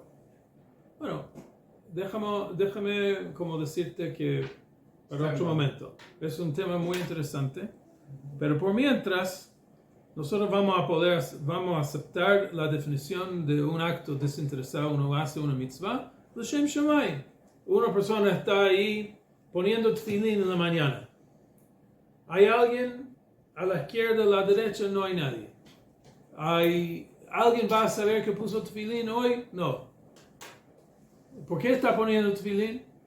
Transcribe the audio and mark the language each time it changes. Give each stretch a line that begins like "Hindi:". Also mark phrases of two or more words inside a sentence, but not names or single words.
Spanish: Bueno, déjame como decirte que para otro momento. Es un tema muy interesante. Pero por mientras, nosotros vamos a aceptar la definición de un acto desinteresado. Uno hace una mitzvah,
Hebrew: לשם שמים.
Spanish: Una persona está ahí poniendo tefilín en la mañana. Hay alguien a la izquierda, a la derecha, no hay nadie. ¿Alguien va a saber que puso tefilín hoy? No. ¿Por qué está poniendo tefilín?